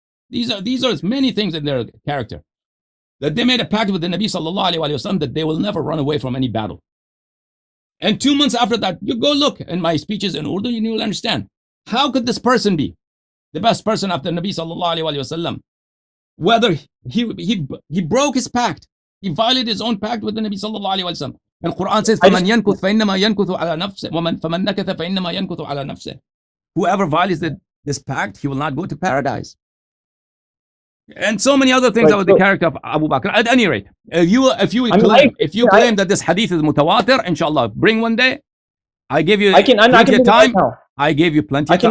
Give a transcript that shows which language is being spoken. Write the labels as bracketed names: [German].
[English] These are many things in their character. That they made a pact with the Nabi sallallahu alaihi wasallam that they will never run away from any battle. And 2 months after that, you go look in my speeches in Urdu, and you will understand. How could this person be the best person after Nabi sallallahu alaihi wasallam? Whether he broke his pact, he violated his own pact with the Nabi sallallahu alaihi wasallam. And Quran says, [Arabic] فَمَنْ يَنْكُثْ فَإِنَّمَا يَنْكُثُ عَلَى نَفْسِهِ فَمَنْ نَكَثَ فَإِنَّمَا يَنْكُثُ عَلى نَفْسِهِ. [English] Whoever violates this pact, he will not go to paradise. And so many other things about the character of Abu Bakr. At any rate, if you claim that this hadith is mutawatir, inshallah, bring one day. I give you plenty of time. I gave you plenty of time.